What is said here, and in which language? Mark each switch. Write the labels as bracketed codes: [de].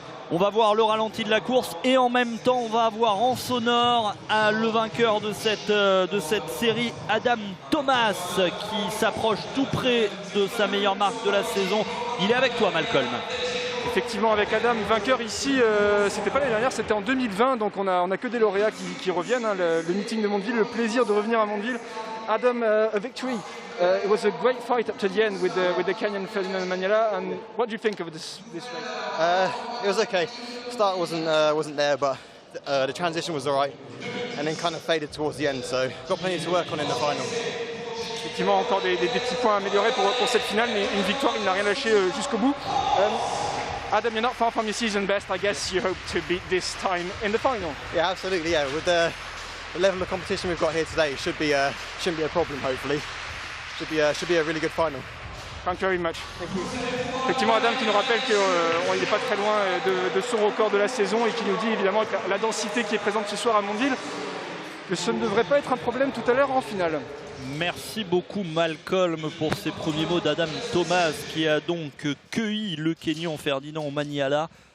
[fr] On va voir le ralenti de la course et en même temps on va avoir en sonore le vainqueur de cette série, Adam Thomas, qui s'approche tout près de sa meilleure marque de la saison. Il est avec toi, Malcolm. Effectivement, avec Adam, vainqueur ici, c'était pas l'année dernière, c'était en 2020, donc on a que des lauréats qui reviennent, hein, le meeting de Mondeville, le plaisir de revenir à Mondeville. [en] Adam, a victory. It was a great fight up to the end with the Kenyan Ferdinand Omanyala. And what do you think of this race? It was okay. Start wasn't there, but the transition was alright, and then kind of faded towards the end. So got plenty to work on in the final. [fr] Effectivement, encore des petits points à améliorer pour cette finale, mais une victoire, il n'a rien lâché jusqu'au bout. [en] Adam, you're not far from your season best. I guess you hope to beat this time in the final. Yeah, absolutely. Yeah, with the level of competition we've got here today, it shouldn't be a problem. Hopefully, should be a really good final. Thank you very much. Thank you. [fr] Effectivement, Adam qui nous rappelle qu'il n'est pas très loin de son record de la saison et qui nous dit évidemment que la densité qui est présente ce soir à Mondeville, que ce ne devrait pas être un problème tout à l'heure en finale. Merci beaucoup, Malcolm, pour ces premiers mots d'Adam Thomas, qui a donc cueilli le Kenyan Ferdinand Omanyala.